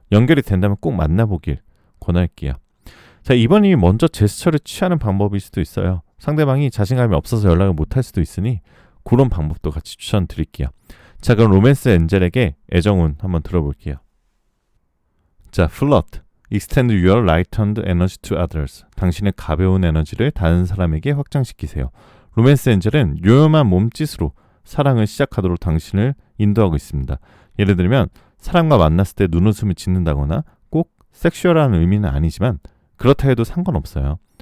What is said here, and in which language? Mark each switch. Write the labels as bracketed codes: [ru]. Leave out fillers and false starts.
[ko] 연결이 된다면 꼭 만나보길 권할게요. 자, 2번이 먼저 제스처를 취하는 방법일 수도 있어요. 상대방이 자신감이 없어서 연락을 못할 수도 있으니 그런 방법도 같이 추천드릴게요. 자, 그럼 로맨스 엔젤에게 애정운 한번 들어볼게요. 자, flirt. [en] Extend your lightened energy to others. [ko] 당신의 가벼운 에너지를 다른 사람에게 확장시키세요. 로맨스 엔젤은 요염한 몸짓으로 사랑을 시작하도록 당신을 인도하고 있습니다. 예를 들면 사람과 만났을 때 눈웃음을 짓는다거나 꼭 섹슈얼한 의미는 아니지만 그렇다 해도 상관없어요.